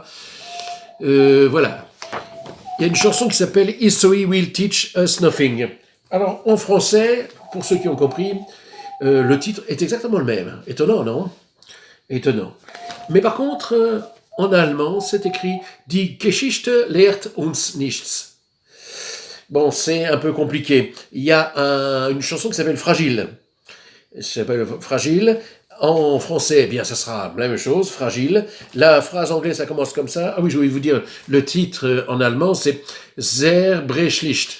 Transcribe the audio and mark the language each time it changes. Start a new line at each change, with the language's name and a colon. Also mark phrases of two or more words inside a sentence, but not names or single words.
French: Voilà. Il y a une chanson qui s'appelle History Will Teach Us Nothing. Alors, en français, pour ceux qui ont compris, le titre est exactement le même. Étonnant, non? Étonnant. Mais par contre, en allemand, c'est écrit
German: Die Geschichte lehrt uns nichts.
French: Bon, c'est un peu compliqué. Il y a une chanson qui s'appelle Fragile. Fragile. En français, eh bien, ça sera la même chose, fragile. La phrase anglaise, ça commence comme ça. Ah oui, je voulais vous dire, le titre en allemand, c'est Sehr Brechlicht.